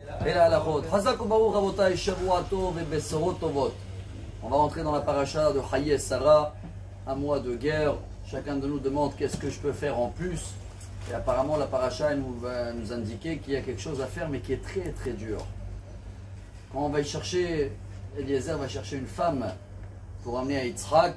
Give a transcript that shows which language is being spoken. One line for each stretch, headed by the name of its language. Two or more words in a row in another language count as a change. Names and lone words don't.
French: Et la halachot.
Hebrew: חזק וברוך רבותי, שבוע טוב et בשורות טובות.
French: On va rentrer dans la paracha de Hayes Sarah, un mois de guerre. Chacun de nous demande qu'est-ce que je peux faire en plus. Et apparemment la paracha va nous indiquer qu'il y a quelque chose à faire mais qui est très très dur. Quand on va y chercher, Eliezer va chercher une femme pour amener à Yitzhak.